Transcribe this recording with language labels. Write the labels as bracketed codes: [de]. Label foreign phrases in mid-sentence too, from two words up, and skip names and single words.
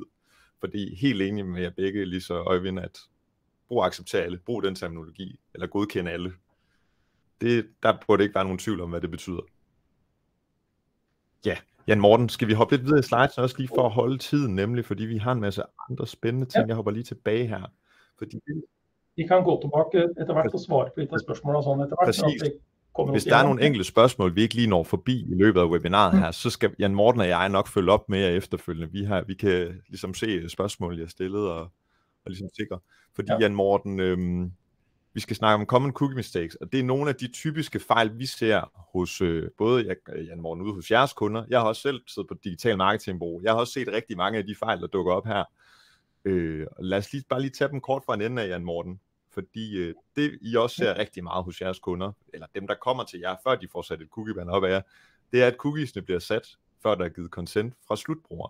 [da] Fordi helt enig med jer begge, Lise og Øjvind, at brug acceptere alle, brug den terminologi, eller godkende alle. Der burde ikke være nogen tvivl om, hvad det betyder. Ja, Jan Morten, skal vi hoppe lidt videre i slides også lige for at holde tiden, nemlig fordi vi har en masse andre spændende ting. Jeg hopper lige tilbage her. Fordi [no] vi kan gå tilbage etter hvert og svare på litt av spørsmål og sånn etter hvert. [da] Præcis. Hvis der er nogle enkelte spørgsmål, vi ikke lige når forbi i løbet af webinaret her, så skal Jan Morten og jeg nok følge op med jer efterfølgende. Vi kan ligesom se spørgsmål, jeg har stillet og ligesom sikre. Fordi Jan Morten, vi skal snakke om [en] common cookie mistakes, [da] og det er nogle af de typiske fejl, vi ser hos både Jan Morten ude hos jeres kunder. Jeg har også selv siddet på [en] Digital Marketing- [da] bureau. Jeg har også set rigtig mange af de fejl, der dukker op her. Lad os bare lige tage dem kort fra en ende af, Jan Morten. Fordi det, I også ser rigtig meget hos jeres kunder, eller dem, der kommer til jer, før de får sat et cookie-banner op af jer, det er, at cookiesne bliver sat, før der er givet consent fra slutbrugeren.